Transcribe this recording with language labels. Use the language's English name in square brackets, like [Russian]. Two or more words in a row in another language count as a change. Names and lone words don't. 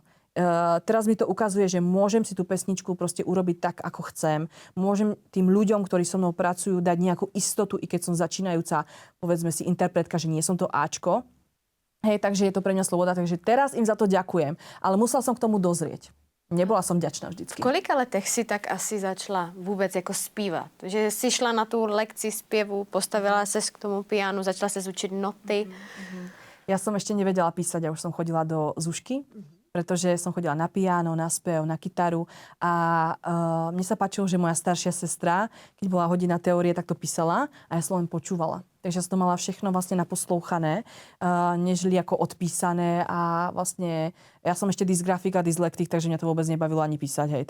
[Slovak] Teraz mi to ukazuje, že môžem si tú pesničku proste urobiť tak, ako chcem. Môžem tým ľuďom, ktorí so mnou pracujú, dať nejakú istotu, i keď som začínajúca, povedzme si, interpretka, že nie som to Ačko. Hej, takže je to pre mňa sloboda. Takže teraz im za to ďakujem. Ale musela som k tomu dozrieť. Nebola som vďačná vždycky. [Czech] V kolika letech si tak asi začala vůbec jako zpívat? Že si šla na tu lekci zpěvu, postavila ses k tomu pianu, začala ses učit noty. [Slovak] Ja som ešte nevedela písať, ja už som chodila do Zušky, pretože som chodila na piano, na spev, na kytaru a mne sa páčilo, že moja staršia sestra, keď bola hodina teórie, tak to písala a ja som len počúvala. Takže som to mala všechno vlastne naposlouchané, nežli ako odpísané a vlastne ja som ešte dysgrafik a dyslektik, takže mňa to vôbec nebavilo ani písať, hej.